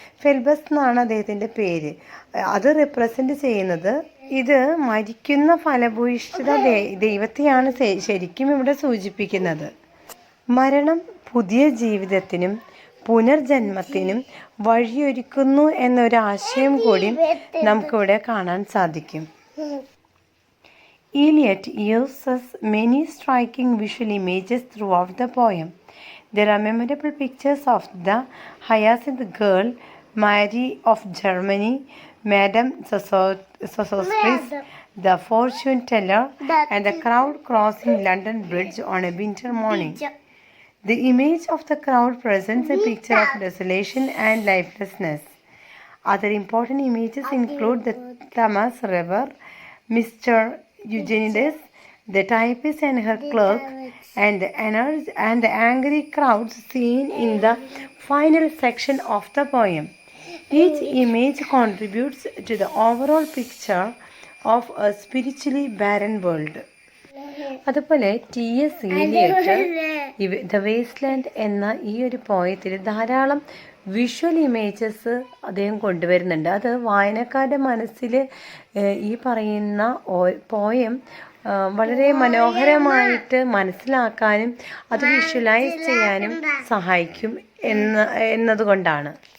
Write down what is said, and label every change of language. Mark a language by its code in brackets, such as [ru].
[ml] ഫെൽബസ് എന്നാണ് അദ്ദേഹത്തിൻ്റെ പേര്. അത് റെപ്രസെൻ്റ് ചെയ്യുന്നത്, ഇത് മരിക്കുന്ന ഫലഭൂയിഷ്ഠിത ദൈവത്തെയാണ് ശരിക്കും ഇവിടെ സൂചിപ്പിക്കുന്നത്. മരണം പുതിയ ജീവിതത്തിനും പുനർജന്മത്തിനും വഴിയൊരുക്കുന്നു എന്നൊരാശയം കൂടി നമുക്കിവിടെ കാണാൻ സാധിക്കും. [en] Eliot uses many striking visual images throughout the poem. There are memorable pictures of the Hyacinth girl, Mary of Germany, Madame Sosostris, the fortune teller, and the crowd crossing London Bridge on a winter morning. The image of the crowd presents a picture of desolation and lifelessness. Other important images include the Thames River, Mr. Eugenides, the typist and her clerk, and the angry crowds seen in the final section of the poem. Each image contributes to the overall picture of a spiritually barren world. [ml] അതുപോലെ T.S. Eliot the wasteland എന്ന ഈ ഒരു പോയത്തിൽ ധാരാളം visual images അദ്ദേഹം കൊണ്ടുവരുന്നുണ്ട്. അത് വായനക്കാരുടെ മനസ്സിൽ ഈ പറയുന്ന പോയം വളരെ മനോഹരമായിട്ട് മനസ്സിലാക്കാനും അത് വിഷ്വലൈസ് ചെയ്യാനും സഹായിക്കും എന്നതുകൊണ്ടാണ്.